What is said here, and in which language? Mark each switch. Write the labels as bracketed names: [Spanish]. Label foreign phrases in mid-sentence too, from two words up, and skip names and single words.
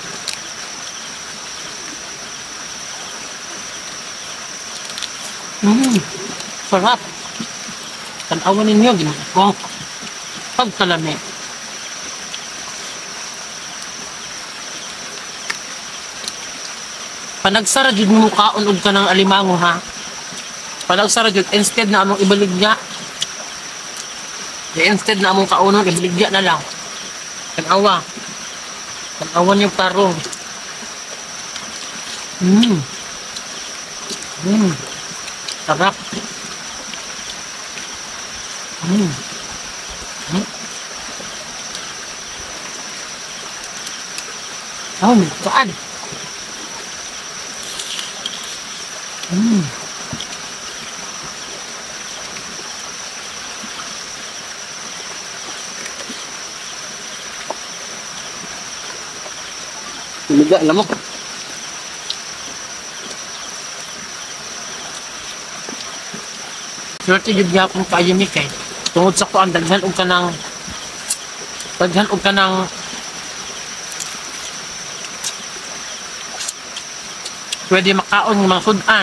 [Filipino] Sarap. Tanawan ninyo, ginagawa. [Cebuano] Pagkalami. Panagsara jud mo kaon og kanang alimango ha. Panagsara jud instead na among ibaligya. Instead na among kaunon ibaligya na lang. Tanawa. Tanawan niyo taro. [Filipino] Sarap. Oh, saan? [Cebuano] Tumiga, [Filipino] alam mo. [Cebuano] Swerte jud gyapon kayo mi kay. Tungod sa kuan daghan og kanang pwede makaon ng mga sudan.